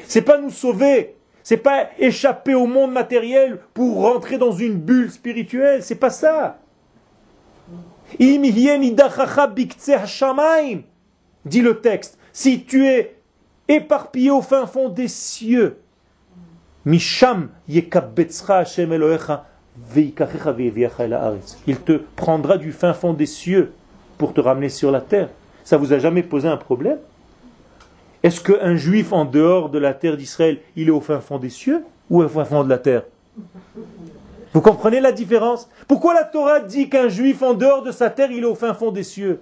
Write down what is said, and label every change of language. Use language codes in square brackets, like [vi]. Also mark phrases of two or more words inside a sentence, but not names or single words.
[fr] C'est pas nous sauver. C'est pas échapper au monde matériel pour rentrer dans une bulle spirituelle. C'est pas ça. Dit le texte. Si tu es éparpillé au fin fond des cieux, [he] משם יקבצך ה' אלוהיך ויקחך ויביאך אל הארץ. [fr] Il te prendra du fin fond des cieux pour te ramener sur la terre. Ça vous a jamais posé un problème? Est-ce qu'un juif en dehors de la terre d'Israël, il est au fin fond des cieux ou au fin fond de la terre? Vous comprenez la différence? Pourquoi la Torah dit qu'un juif en dehors de sa terre, il est au fin fond des cieux?